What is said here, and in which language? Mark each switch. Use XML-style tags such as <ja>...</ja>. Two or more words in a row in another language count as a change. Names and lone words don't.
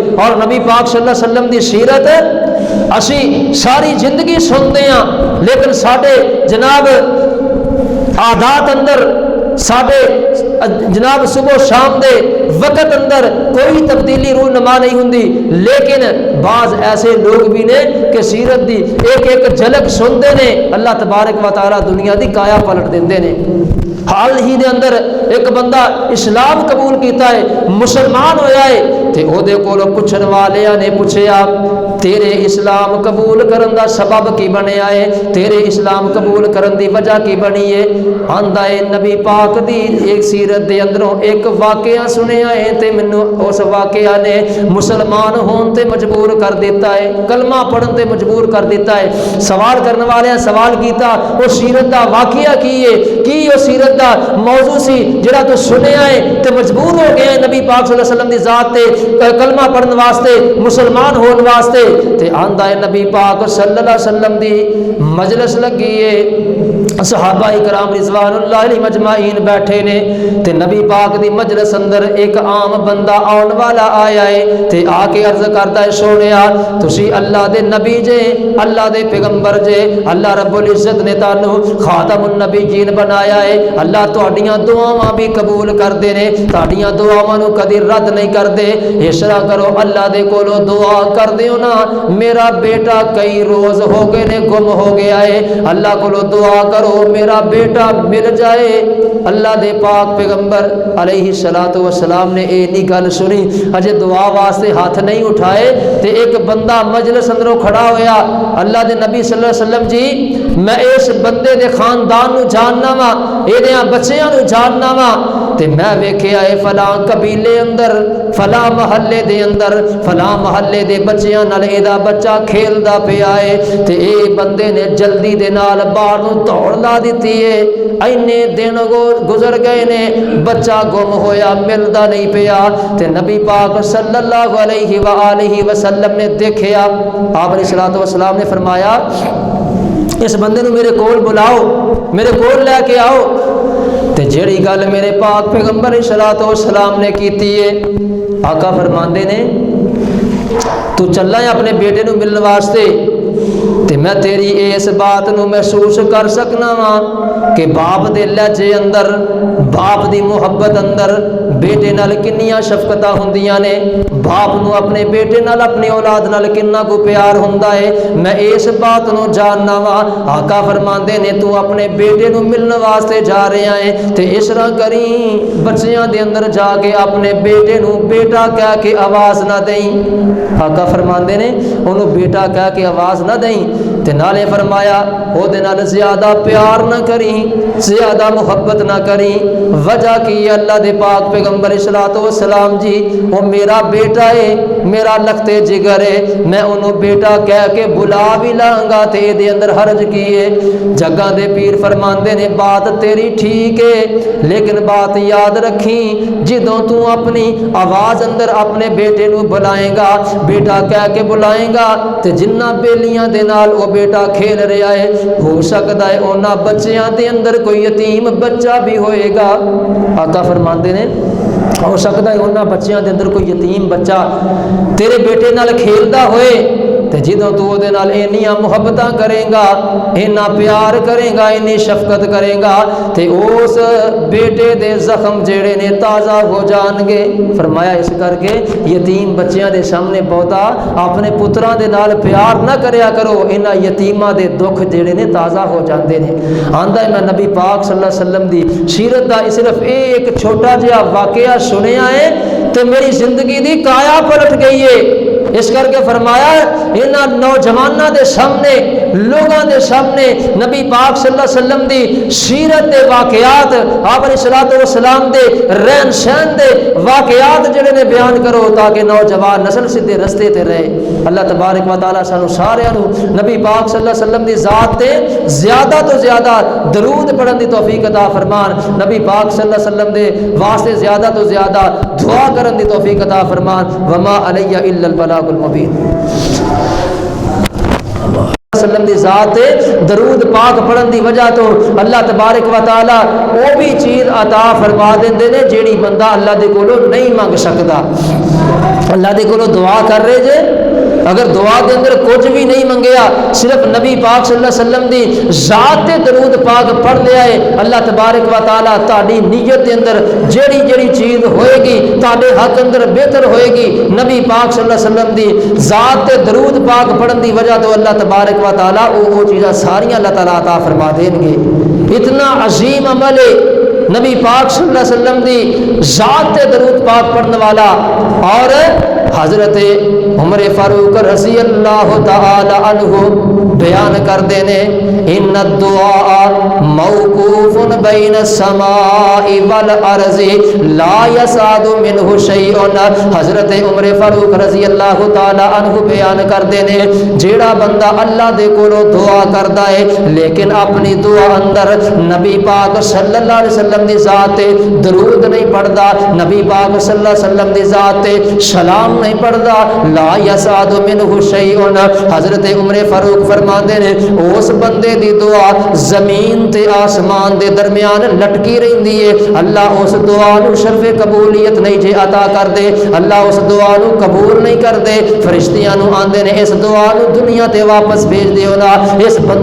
<pa>اور نبی پاک</pa> <ar>صلی اللہ علیہ وسلم</ar> <pa>دی سیرت اسی ساری زندگی سنتے ہیں لیکن ساڈے جناب عادات اندر، ساڈے جناب صبح شام دے وقت اندر کوئی تبدیلی رونما نہیں ہوندی، لیکن بعض ایسے لوگ بھی نے کہ سیرت دی ایک جھلک سنتے نے،</pa> <ar>اللہ تبارک و تعالی</ar> <pa>دنیا دی کایا پلٹ دیندے نے۔ حال ہی دے اندر ایک بندہ اسلام قبول کیتا ہے، مسلمان ہویا ہے، تے او دے کولوں پوچھن والیاں نے پوچھیا تیرے اسلام قبول کرن دا سبب کی بنیا ہے، تیرے اسلام قبول کرن دی وجہ کی بنی ہے؟ آندا ہے نبی پاک دی ایک سیرت دے اندروں ایک واقعہ سنیا ہے تے مینوں اس واقعہ نے مسلمان ہون تے مجبور کر دیتا ہے، کلمہ پڑھن تے مجبور کر دیتا ہے۔ سوال کرنے والے سوال کیتا او سیرت دا واقعہ کی ہے، کی او سیرت دا موضوع سی جڑا تو سنیا ہے تے مجبور ہو گیا ہے نبی پاک</pa> <ar>صلی اللہ علیہ وسلم</ar> <pa>دی ذات تے کلمہ پڑھن واسطے، مسلمان ہون واسطے؟ تے آندا ہے نبی پاک</pa> <ar>صلی اللہ علیہ وسلم</ar> <pa>دی مجلس لگی ہے، صحابہ کرام</pa> <ar>رضوان اللہ علیہ مجمعین</ar> <pa>بیٹھے نے تے نبی پاک دی مجلس اندر ایک عام بندہ آن والا آیا ہے تے آ کے عرض کرتا ہے سونیا تسی اللہ دے نبی جے، اللہ دے پیغمبر جے،</pa> <ar>اللہ رب العزت</ar> <pa>نے تانوں</pa> <ar>خاتم النبیین</ar> <pa>بنایا ہے، اللہ تہاڈیاں دعاواں بھی قبول کردے نے، تہاڈیاں دعاواں نو کدی رد نہیں کردے، اس طرح کرو اللہ دے کولو دعا کر دیو نا میرا بیٹا کئی روز ہو گئے نے گم ہو گیا ہے، اللہ کولو دعا کرو میرا بیٹا مل جائے۔ اللہ دے پاک پیغمبر</pa> <ar>علیہ الصلوۃ والسلام</ar> <pa>نے اے نہیں گل سنی، اجے دعا واسطے ہاتھ نہیں اٹھائے تے ایک بندہ مجلس اندروں کھڑا ہویا، اللہ دے نبی</pa> <ar>صلی اللہ علیہ وسلم</ar> <pa>جی میں اس بندے دے خاندان نو جاننا وا، اے دیاں بچیاں نو جاننا وا تے میں ویکھیا اے فلاں قبیلے اندر فلاں محلے دے اندر فلاں محلے دے بچیاں نال اے دا بچہ کھیلدا پیا ہے تے اے بندے نے جلدی دے نال باہر نو دوڑ لا دتی ہے، اینے دن گزر گئے نے بچہ گم ہویا ملدا نہیں پیا تے نبی پاک</pa> <ar>صلی اللہ علیہ وآلہ وسلم</ar> <pa>نے دیکھیا، آپ</pa> <ar>علیہ الصلوۃ والسلام</ar> <pa>نے فرمایا اس بندے نو میرے کول بلاؤ، میرے کول لے کے آؤ تے جیڑی گل میرے پاک پیغمبر</pa> <ar>علیہ الصلوۃ والسلام</ar> <pa>نے کیتی ہے، آقا فرماندے نے تو چلا ہے اپنے بیٹے نو ملن واسطے تے میں تیری اس بات نو محسوس کر سکنا وا کہ باپ دے لہجے اندر باپ دی محبت اندر بیٹے نال کنیاں شفقتاں ہوندیاں نے، باپ نو اپنے بیٹے نال اپنی اولاد نال کنا کو پیار ہوندا ہے، میں اس بات نو جاننا وا۔ آقا فرماندے نے تو اپنے بیٹے نو ملن واسطے جا رہا ہے تے اس طرح کریں بچیاں دے اندر جا کے اپنے بیٹے نو بیٹا کہہ کے آواز نہ دیں، آقا فرماندے نے انہوں بیٹا کہہ کے آواز نہ دیں تے نالے فرمایا او دے نال زیادہ پیار نہ کریں، زیادہ محبت نہ کریں، وجہ کی اللہ دے پاک پیغمبر</pa> <ar>صلی والسلام</ar> <pa>جی وہ میرا بیٹا ہے، میرا لختے جگر ہے، میں انہوں بیٹا کہہ کے بلا بھی لانگا تے دے اندر حرج کیے۔ جگہ دے پیر فرماندے نے بات تیری ٹھیک ہے لیکن بات یاد رکھیں جدوں تو اپنی آواز اندر اپنے بیٹے نو بلائیں گا بیٹا کہہ کے بلائیں گا تے جنہ بیلیاں دے نال وہ بیٹا کھیل رہا ہے ہو سکتا ہے اونا بچیاں دے اندر کوئی یتیم بچہ بھی ہوئے گا، آقا فرماندے نے ہو سکتا ہے اونا بچیاں دے اندر کوئی یتیم بچہ تیرے بیٹے نال کھیلدا ہوئے تے جدوں تو دے نال اینیاں محبتاں کرے گا، اینا پیار کرے گا، اینی شفقت کرے گا تے اس بیٹے دے زخم جیڑے نے تازہ ہو جان گے۔ فرمایا اس کر کے یتیم بچیاں دے سامنے بہتا اپنے پتراں دے نال پیار نہ کریا کرو، اینا یتیماں دے دکھ جیڑے نے تازہ ہو جاندے نے۔ آندا ہے میں نبی پاک</pa> <ar>صلی اللہ علیہ وسلم</ar> <pa>دی سیرت دا صرف ایک چھوٹا جہا واقعہ سنیا ہے تے میری زندگی دی کایا پلٹ گئی ہے، اس کر کے فرمایا انہاں نوجواناں دے سامنے لوگاں دے سامنے نبی پاک صلی اللہ علیہ وسلم دی سیرت دے واقعات آپ</pa> <ar>علیہ الصلوۃ والسلام</ar> <pa>دے رہن سہن دے واقعات جڑے نے بیان کرو تاکہ نوجوان نسل سیدھے رستے تے رہے۔</pa> <ar>اللہ تبارک و تعالی</ar> <pa>سانو سارے نو نبی پاک</pa> <ar>صلی اللہ علیہ وسلم</ar> <pa>دی ذات تے زیادہ تو زیادہ درود پڑھن دی توفیق عطا فرمان، نبی پاک</pa> <ar>صلی اللہ علیہ وسلم</ar> <pa>دے واسطے زیادہ تو زیادہ دعا کرن دی توفیق عطا فرمان۔</pa> <ar>وما علی الا البلاغ المبین۔</ar> <pa>وسلم دی ذات درود پاک پڑھن دی وجہ تو</pa> <ar>اللہ تبارک و تعالی</ar> <pa>وہ بھی چیز عطا فرما دیندے نے جیڑی بندہ اللہ دے کولو نہیں منگ سکدا۔ اللہ دے کولو دعا کر رہے جے اگر دعا دے اندر کچھ بھی نہیں منگیا صرف نبی پاک</pa> <ar>صلی اللہ علیہ وسلم</ar> <pa>دی ذات تے درود پاک پڑھ لیا ہے،</pa> <ar>اللہ تبارک و تعالی</ar> <pa>تہاڈی نیت دے اندر جیڑی جیڑی چیز ہوئے گی تہاڈے حق اندر بہتر ہوئے گی، نبی پاک</pa> <ar>صلی اللہ علیہ وسلم</ar> <pa>دی ذات تے درود پاک پڑھن دی وجہ تو</pa> <ar>اللہ تبارک و تعالی</ar> <pa>وہ چیزاں ساریاں اللہ تعالی عطا فرما دیں گے۔ اتنا عظیم عمل ہے نبی پاک</pa> <ar>صلی اللہ علیہ وسلم</ar> <pa>دی ذات تے درود پاک پڑھنے والا۔ اور حضرت عمر فاروق</pa> <ar>رضی اللہ تعالی عنہ</ar> <pa>بیان کر دینے</pa> <ar>ان الدعاء موقوف بین السماء والارض لا یسعد منہ شیء۔</ar> <pa>حضرت عمر فاروق</pa> <ar>رضی اللہ تعالی عنہ</ar> <pa>بیان کر دینے جیڑا بندہ اللہ دے کولو دعا کردا ہے لیکن اپنی دعا اندر نبی پاک</pa> <ar>صلی اللہ علیہ وسلم</ar> <pa>دی ذات درود نہیں پڑھدا، نبی پاک</pa> <ar>صلی اللہ علیہ وسلم</ar> <pa>دی ذات سلام نہیں پڑھتا</pa> <ar>لا یسعد منہ شیء</ar> <pa>حضرت عمر فاروق فرماندے نے اس بندے دی دعا زمین تے آسمان دے درمیان لٹکی رہندی ہے اللہ اس دعا نو شرف قبولیت نہیں جے عطا کر دے اللہ اس دعا نو قبول نہیں کر دے فرشتیاں نو آندے نے اس دعا نو دنیا تے واپس بھیج دیو نا اس</pa>